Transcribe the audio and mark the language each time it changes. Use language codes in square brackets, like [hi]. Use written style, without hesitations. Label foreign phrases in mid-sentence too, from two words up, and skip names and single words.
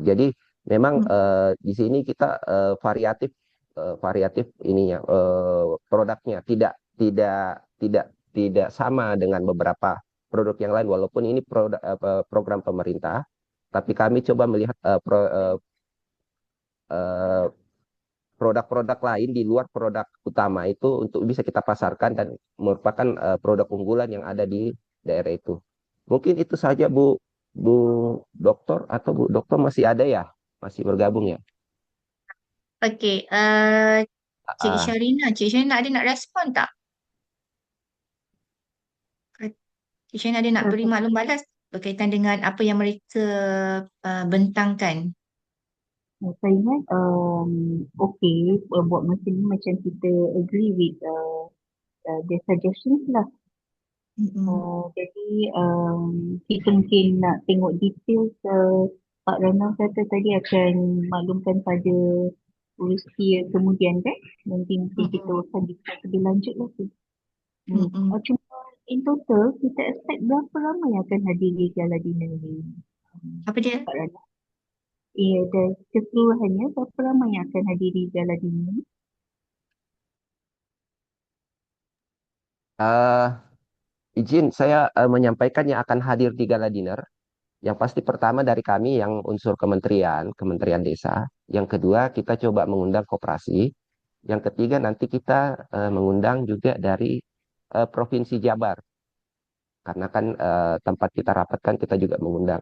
[id] Jadi memang di sini kita variatif ininya produknya tidak sama dengan beberapa produk yang lain walaupun ini program pemerintah, tapi kami coba melihat produk-produk lain di luar produk utama itu untuk bisa kita pasarkan dan merupakan produk unggulan yang ada di daerah itu. Mungkin itu saja Bu Dokter, atau Bu Dokter masih ada ya? Masih bergabung ya? [ms] Okey, Cik Ah, Sharina ada nak respon tak? Cik Sharina ada nak beri maklum balas berkaitan dengan apa yang mereka bentangkan? Saya ingat okay, buat masa ni macam kita [en] agree with the suggestions [ms] lah. Jadi kita mungkin nak tengok details Pak Rana kata tadi akan maklumkan pada urusi kemudian kan. Nanti mungkin kita akan discuss lebih lanjut lah tu. Cuma [en] in total [ms] kita expect berapa ramai yang akan hadiri [en] gala dinner [ms] ni? Apa dia? Pak Rana. Dan keseluruhannya berapa ramai yang akan hadiri [en] gala dinner [ms] ni? [id] izin saya menyampaikan yang akan hadir di [en] gala dinner. [id] Yang pasti pertama dari kami yang unsur Kementerian Desa. Yang kedua kita coba mengundang koperasi. Yang ketiga nanti kita mengundang juga dari Provinsi Jabar. Karena kan tempat kita rapat kan kita juga mengundang.